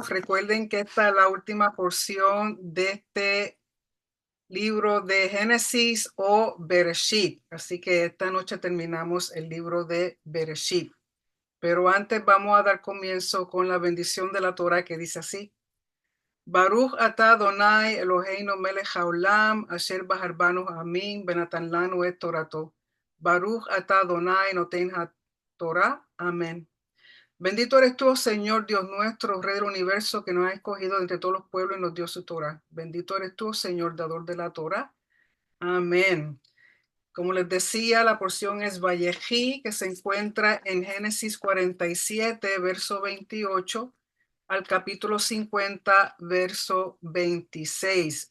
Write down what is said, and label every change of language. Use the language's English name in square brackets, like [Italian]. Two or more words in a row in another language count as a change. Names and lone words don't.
[Spanish] Recuerden que esta es la última porción de este libro de Génesis o Bereshit, así que esta noche terminamos el libro de Bereshit. Pero antes vamos a dar comienzo con la bendición de la Torah que dice así. [Hebrew] ברוך אתה אדוני אלוהינו מלך העולם אשר בחר בנו עמים ונתן לנו את תורתו. ברוך אתה אדוני נותן התורה. אמן. [Spanish] Bendito eres tú, oh Señor Dios nuestro, Rey del universo, que nos ha escogido entre todos los pueblos y nos dio su Torah. Bendito eres tú, oh Señor, dador de la Torah. Amén. Como les decía, la porción es Vallejí, que se encuentra en Génesis 47, verso 28, al capítulo 50, verso 26.